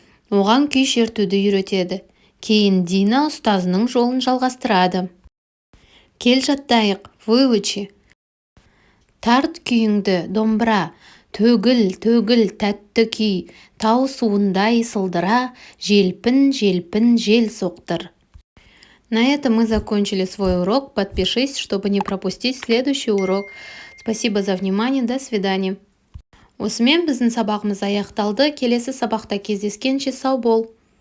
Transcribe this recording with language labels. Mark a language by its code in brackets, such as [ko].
[kk] оған күй шертуді үйретеді. Кейін Дина ұстазының жолын жалғастырады. Кел жаттайық, выучи. Тарт күйіңді, домбыра, төгіл, төгіл, тәтті күй, тау суындай сылдыра, желпін, желпін, жел соқтыр. [ru] На этом мы закончили свой урок. Подпишись, чтобы не пропустить следующий урок. Спасибо за внимание. До свидания. [kk] Осымен біздің сабағымыз аяқталды. Келесі сабақта кездескенше сау бол.